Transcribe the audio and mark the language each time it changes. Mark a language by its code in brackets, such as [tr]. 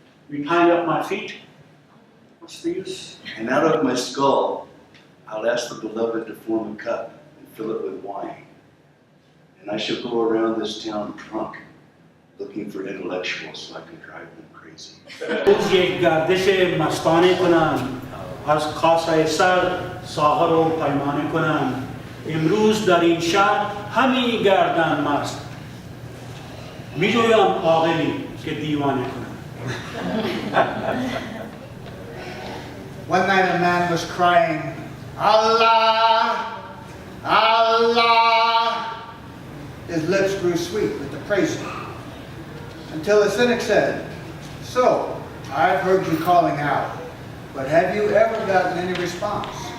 [en] We tie up my feet. What's the use? And out of my skull, I'll ask the beloved to form a cup and fill it with wine. And I shall go around this town drunk, looking for intellectuals so I can drive them crazy. [fa] روز یک گردش مستانه کنم، از کاسه سر ساغر و پیمانه کنم. امروز در این شهر همی گردن مست، می جویم عاقلی که دیوانه کنم. [en] One night a man was crying, Allah, Allah. His lips grew sweet with the praising, until the cynic said, so, I've heard you calling out, but have you ever gotten any response?